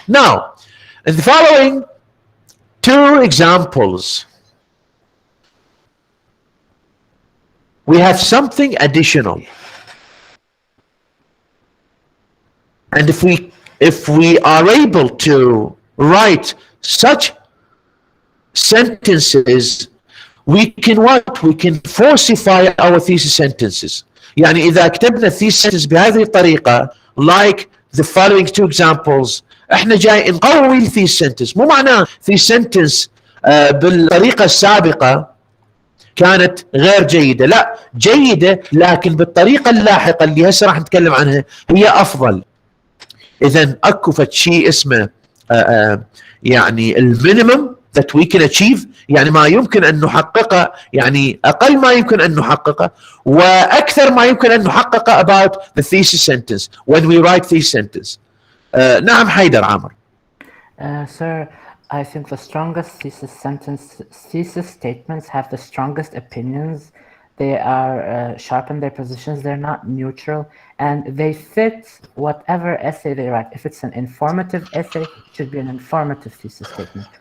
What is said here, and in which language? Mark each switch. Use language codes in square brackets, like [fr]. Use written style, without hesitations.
[en] Now, in the following 2 examples, we have something additional. And if we are able to write such sentences, we can falsify our thesis sentences. [ar] يعني إذا كتبنا thesis sentence بهذه الطريقة, [en] like the following 2 examples, [ar] احنا جاي نقوي thesis sentence. مو معناه thesis sentence بالطريقة السابقة كانت غير جيدة، لا، جيدة، لكن بالطريقة اللاحقة اللي هسه راح نتكلم عنها هي أفضل. إذا أكو فد شيء اسمه يعني المينيمم [en] that we can achieve، [ar] يعني ما يمكن أن نحققه، يعني أقل ما يمكن أن نحققه، وأكثر ما يمكن أن نحققه [en] about the thesis sentence [ar] when we write thesis sentence. نعم حيدر عامر. [en] Sir, I think the strongest thesis statements have the strongest opinions. They are sharp in their positions. They're not neutral, and they fit whatever essay they write. If it's an informative essay, it should be an informative thesis statement.